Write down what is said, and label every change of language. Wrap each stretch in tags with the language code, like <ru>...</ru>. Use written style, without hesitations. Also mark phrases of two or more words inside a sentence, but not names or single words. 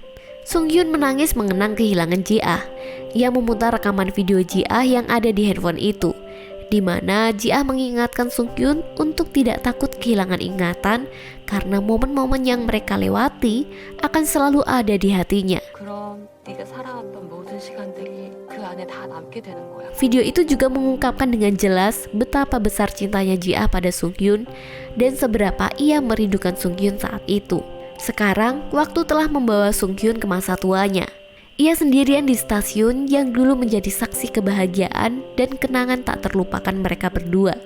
<id>Sung Hyun menangis mengenang kehilangan Jiah. Ia memutar rekaman video Jiah yang ada di handphone itu, di mana Jiah mengingatkan Sung Hyun untuk tidak takut kehilangan ingatan karena momen-momen yang mereka lewati akan selalu ada di hatinya.</id> <ko>그럼 네가 살아왔던 모든 시간들이 그 안에 다 남게 되는 거야.</ko> <id>Video itu juga mengungkapkan dengan jelas betapa besar cintanya Jiah pada Sung Hyun dan seberapa ia merindukan Sung Hyun saat itu. Sekarang, waktu telah membawa Sung Hyun ke masa tuanya. Ia sendirian di stasiun yang dulu menjadi saksi kebahagiaan dan kenangan tak terlupakan mereka berdua.</id>